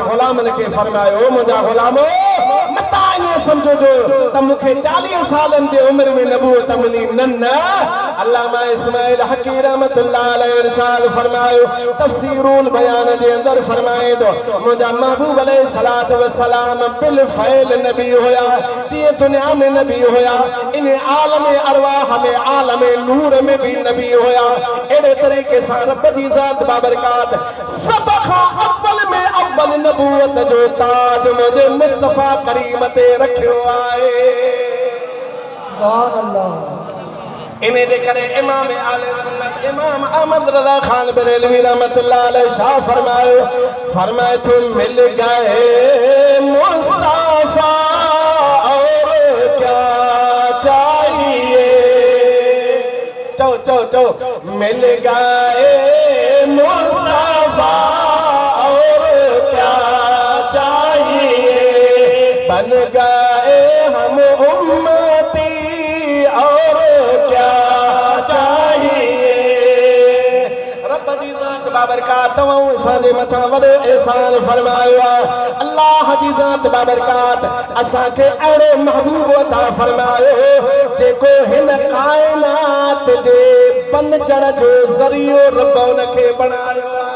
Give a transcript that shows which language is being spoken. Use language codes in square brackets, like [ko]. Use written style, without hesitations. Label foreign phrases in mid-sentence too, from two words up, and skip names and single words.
[sd] ग़ुलामनि खे फरमायो मुंहिंजा ग़ुलामो मता ईअं सम्झो त मूंखे 40 सालनि जे उमिरि में नबूवत मिली न अल्लामा इस्माइल हक़ी [ar] رحمة الله عليه [sd] इरशाद फरमायो तफसीरुल बयान जे अंदरि फरमाए थो मुंहिंजा महबूब [ar] عليه الصلاة والسلام بالفعل [sd] नबी होया जीअं दुनिया में नबी होया इन आलम अरवाह में आलम नूर में भी नबी होया अहिड़े तरीक़े सां रब जी ज़ात बाबरकात सभ खां अव्वल में अव्वल नबूवत जो ताज मुंहिंजे मुस्तफ़ा करीम ते रखियो आहे [ar] سبحان الله [sd] इने जे करे इमाम आले सुन्नत इमाम अहमद रज़ा खान बरेलवी [ar] رحمة الله عليه [sd] शाह फरमाए [ur] تو مل گئے مصطفیٰ اور کیا چاہیے چو مل گئے مصطفیٰ اور کیا چاہیے بن گئے ہم امتی اور کیا چاہیے [sd] रब जी ज़ात बाबरकात तव्हां असांजे मथां वॾो एहसान फरमायो आहे अल्लाह जी ज़ात बाबरकात असांखे अहिड़ो महबूब अता फरमायो जेको हिन काइनात जे बनजण जो ज़रियो रब उनखे बणायो